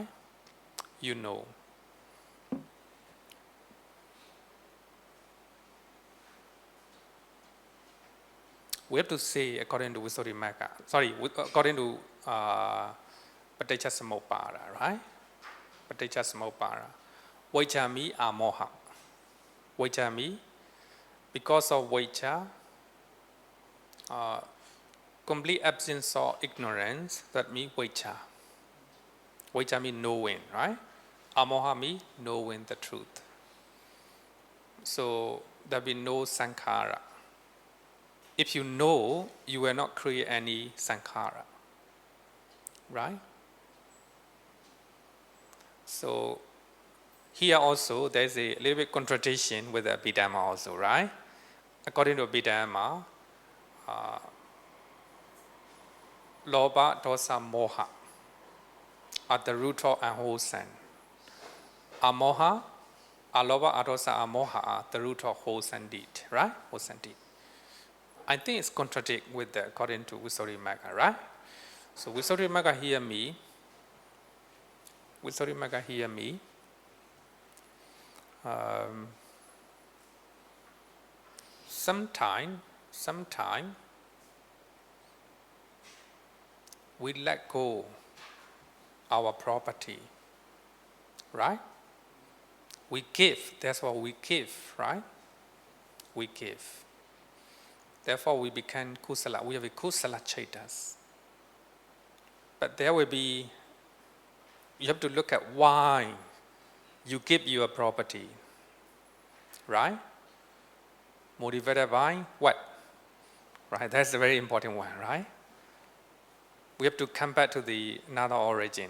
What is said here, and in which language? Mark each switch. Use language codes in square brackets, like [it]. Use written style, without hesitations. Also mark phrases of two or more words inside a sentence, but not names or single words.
[en] You know. We have to say according to Visuddhimagga, according to Paticcasamuppada, right? Paticcasamuppada. Vajja means amoha. Vajja means because of vajja, complete absence of ignorance, that means vajja. Vajja means knowing, right? Amoha means knowing the truth. So there will be no sankhara. If you know, you will not create any sankhara, right? So here also there is a little bit contradiction with the Abhidhamma also, right? According to Abhidhamma, [pi] lobha, dosa, moha [en] are the root of unwholesome. [pi] Amoha, alobha, adosa, amoha [en] are the root of wholesome deed, right? Wholesome deed. I think it's contradict with the according to Visuddhimagga, right? So Visuddhimagga hear me. Visuddhimagga hear me. Sometime we let go our property, right? We give, that's what we give, right? We give. Therefore we become kusala, we have a [pi] kusala chaitas. [en] But there will be, you have to look at why you give your property, right? Motivated by what? Right, that's a very important one, right? We have to come back to the another origin.